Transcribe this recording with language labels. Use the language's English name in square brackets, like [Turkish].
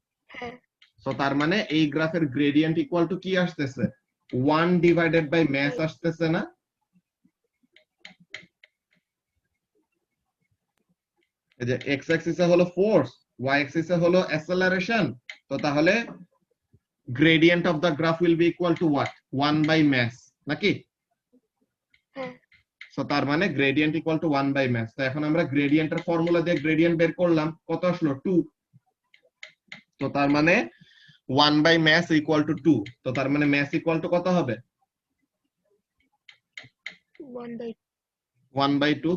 [Bangla] হ্যাঁ। তো তার মানে এই গ্রাফের গ্রেডিয়েন্ট ইকুয়াল টু কি আসতেছে, 1 ডিভাইডেড বাই মাস আসতেছে না? এই যে এক্স অ্যাক্সিসে হলো ফোর্স, ওয়াই অ্যাক্সিসে হলো অ্যাসেলারেশন। তো তাহলে [English] gradient of the graph will be equal to what, 1 by mass, নাকি? [Bangla] হ্যাঁ। সো তার মানে গ্রেডিয়েন্ট ইকুয়াল টু 1 বাই মাস। তো এখন আমরা গ্রেডিয়েন্টের ফর্মুলা দিয়ে গ্রেডিয়েন্ট বের করলাম, কত আসলো, 2। তো তার মানে 1 বাই মাস ইকুয়াল টু 2। তো তার মানে মাস ইকুয়াল টু কত হবে, 1 বাই 2।